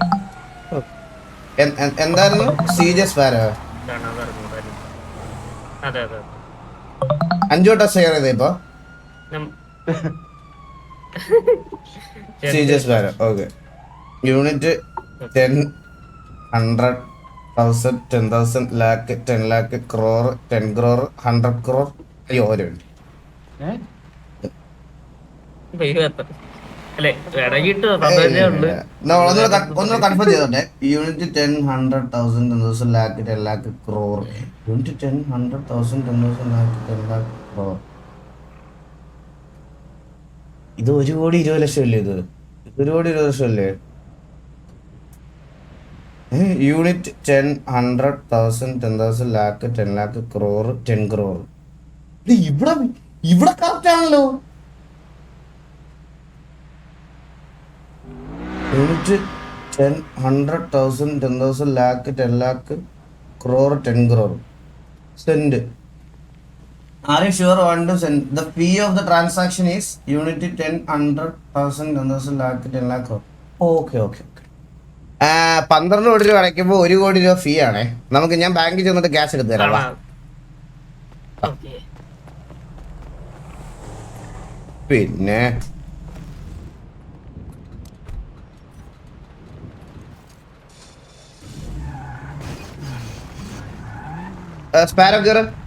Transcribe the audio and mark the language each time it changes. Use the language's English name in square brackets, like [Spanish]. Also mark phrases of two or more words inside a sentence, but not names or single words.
[Malayalam] എന്തായിരുന്നു? CJ സ്പാരോ. 5 വട്ടം ഷെയർ ചെയ്തേ ഇപ്പൊ. CJ സ്പാരോ. ഓക്കെ. യൂണിറ്റ് 10, 100, 1000, 10,000, lakh, 10 lakh, crore, 10 crore, 100 crore. അയ്യോ ഒരു മിനിറ്റ്. ഒന്ന് കൺഫേം ചെയ്തോട്ടെ. യൂണിറ്റ് 10, 100, 1000, 10,000, lakh, 10 lakh, crore. യൂണിറ്റ് 10, 100, 1000, 10,000, lakh, 10 lakh, crore. ഇത് 1,20,00,000 അല്ലേ? ഇത് 1,20,00,000 അല്ലേ? യൂണിറ്റ് 10, 100, 1000, 10,000, lakh, 10 lakh, crore, 10 crore. ഇവിടെ കറക്റ്റ് ആണല്ലോ. യൂണിറ്റ് 10, 100, 1000, 10,000, lakh, 10 lakh, crore, 10 crore. [English] Send. Are you sure want to send? The fee of the transaction is unit 10, 100, 1000, 10,000, lakh, 10 lakh, crore. Okay. [Malayalam] 12 കോടി രൂപ അടയ്ക്കുമ്പോൾ 1 കോടി രൂപ ഫീ ആണേ. നമുക്ക് ഞാൻ ബാങ്കിൽ ചെന്നിട്ട് ക്യാഷ് എടുത്ത് തരാം. പിന്നെ സ്പാരോ കയറ്.